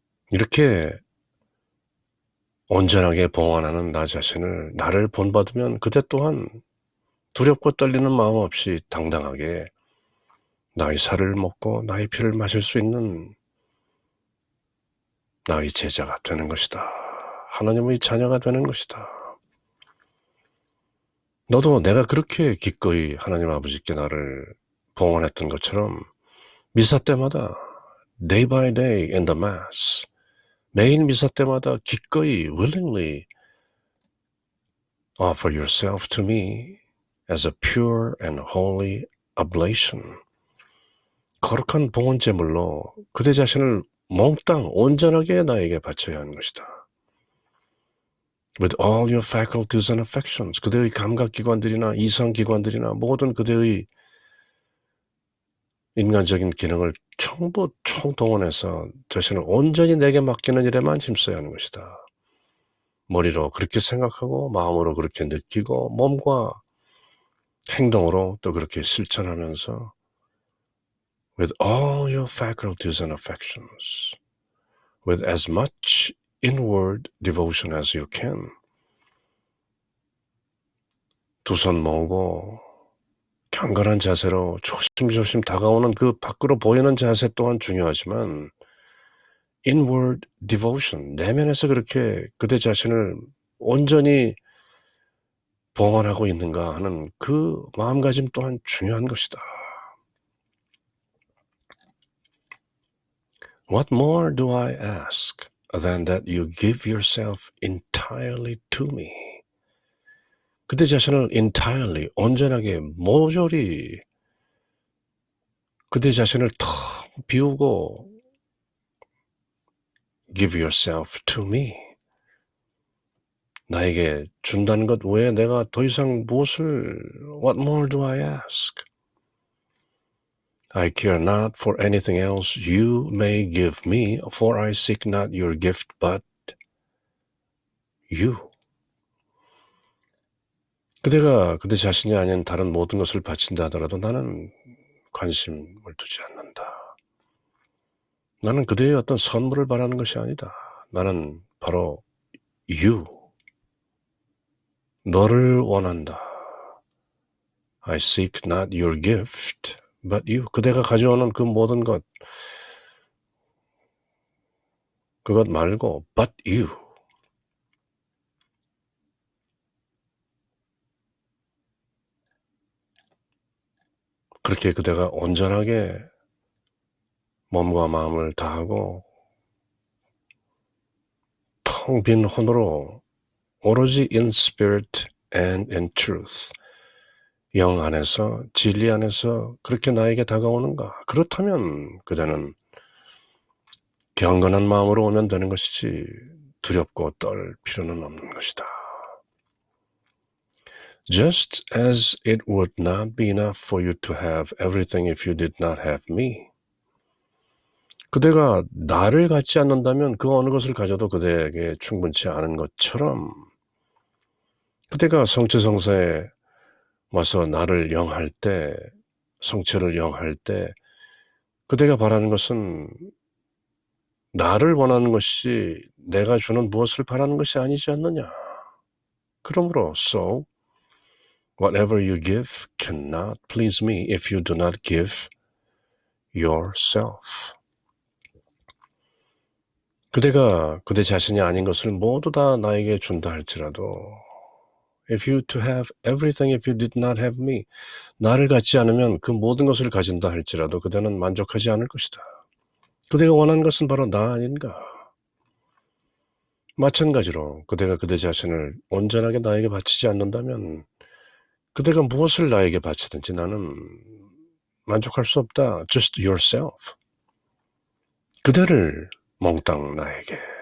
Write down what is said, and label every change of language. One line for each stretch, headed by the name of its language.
Korean: 이렇게 온전하게 봉헌하는 나 자신을 나를 본받으면 그대 또한 두렵고 떨리는 마음 없이 당당하게 나의 살을 먹고 나의 피를 마실 수 있는 나의 제자가 되는 것이다. 하나님의 자녀가 되는 것이다. 너도 내가 그렇게 기꺼이 하나님 아버지께 나를 봉헌했던 것처럼 미사 때마다
English: day by day in the mass
Korean: 매일 미사 때마다 기꺼이
English: willingly offer yourself to me as a pure and holy oblation.
Korean: 거룩한 봉헌 제물로 그대 자신을 몽땅 온전하게 나에게 바쳐야 하는 것이다.
English: With all your faculties and affections,
Korean: 그대의 감각기관들이나 이성기관들이나 모든 그대의 인간적인 기능을 전부 총동원해서 자신을 온전히 내게 맡기는 일에만 힘써야 하는 것이다. 머리로 그렇게 생각하고 마음으로 그렇게 느끼고 몸과 행동으로 또 그렇게 실천하면서
English: with all your faculties and affections, with as much inward devotion as you can.
Korean: 두 손 모으고 경건한 자세로 조심조심 다가오는 그 밖으로 보이는 자세 또한 중요하지만
English: inward devotion,
Korean: 내면에서 그렇게 그대 자신을 온전히 봉헌하고 있는가 하는 그 마음가짐 또한 중요한 것이다.
English: What more do I ask than that you give yourself entirely to me?
Korean: 그대 자신을
English: entirely,
Korean: 온전하게, 모조리 그대 자신을 텅 비우고
English: give yourself to me.
Korean: 나에게 준다는 것 외에 내가 더 이상 무엇을
English: what more do I ask? I care not for anything else you may give me, for I seek not your gift but you.
Korean: 그대가 그대 자신이 아닌 다른 모든 것을 바친다 하더라도 나는 관심을 두지 않는다. 나는 그대의 어떤 선물을 바라는 것이 아니다. 나는 바로
English: you,
Korean: 너를 원한다.
English: I seek not your gift, but you.
Korean: 그대가 가져오는 그 모든 것, 그것 말고
English: but you.
Korean: 그렇게 그대가 온전하게 몸과 마음을 다하고 텅 빈 혼으로 오로지
English: in spirit and in truth,
Korean: 영 안에서 진리 안에서 그렇게 나에게 다가오는가? 그렇다면 그대는 경건한 마음으로 오면 되는 것이지 두렵고 떨 필요는 없는 것이다.
English: Just as it would not be enough for you to have everything if you did not have me.
Korean: 그대가 나를 갖지 않는다면 그 어느 것을 가져도 그대에게 충분치 않은 것처럼 그대가 성체성사에 와서 나를 영할 때, 성체를 영할 때 그대가 바라는 것은 나를 원하는 것이 내가 주는 무엇을 바라는 것이 아니지 않느냐. 그러므로
English: so whatever you give cannot please me if you do not give yourself.
Korean: 그대가 그대 자신이 아닌 것을 모두 다 나에게 준다 할지라도
English: if you to have everything if you did not have me,
Korean: 나를 갖지 않으면 그 모든 것을 가진다 할지라도 그대는 만족하지 않을 것이다. 그대가 원하는 것은 바로 나 아닌가. 마찬가지로 그대가 그대 자신을 온전하게 나에게 바치지 않는다면 그대가 무엇을 나에게 바치든지 나는 만족할 수 없다.
English: Just yourself.
Korean: 그대를 몽땅 나에게